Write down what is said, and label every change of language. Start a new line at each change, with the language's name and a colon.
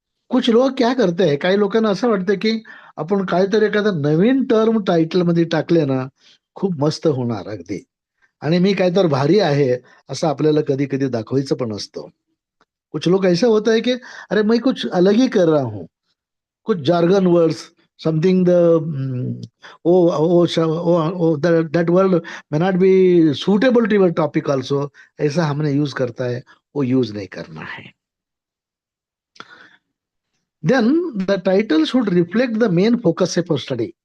Hindi: कुछ लोक क्या करते हैं,
Marathi: काही लोकांना असं वाटतं की आपण काहीतरी एखादा नवीन टर्म टायटल मध्ये टाकले ना खूप मस्त होणार अगदी, आणि मी काहीतरी भारी आहे असं आपल्याला कधी कधी दाखवायचं पण असतं.
Hindi: कुछ लोग ऐसा होता है कि अरे मैं कुछ अलग ही कर रहा हूं, कुछ jargon words
English: something that word may not be suitable to your topic also,
Hindi: ऐसा हमने यूज करता है, वो यूज नहीं करना है.
English: Then the title should reflect the main focus of your study.